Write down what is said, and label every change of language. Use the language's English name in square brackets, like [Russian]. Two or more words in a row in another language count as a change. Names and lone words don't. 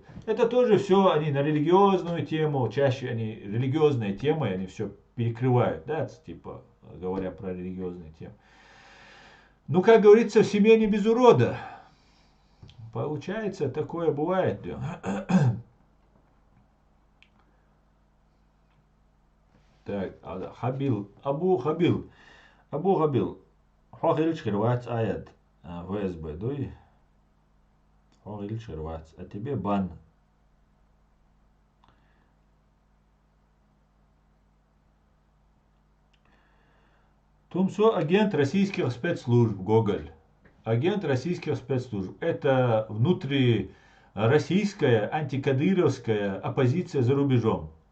[Russian] Это тоже все, они на религиозную тему, чаще они религиозные темы, они все перекрывают, да, типа, говоря про религиозные темы. Ну, как говорится, в семье не без урода. Получается, такое бывает. Так, Хабил, Абу Хабил. Хохилич Хрвац Аяд. ВСБ, дуй. Хохилич Хрвац. А тебе бан. Тумсо агент российских спецслужб, Гоголь. Агент российских спецслужб. Это внутрироссийская антикадыровская оппозиция за рубежом.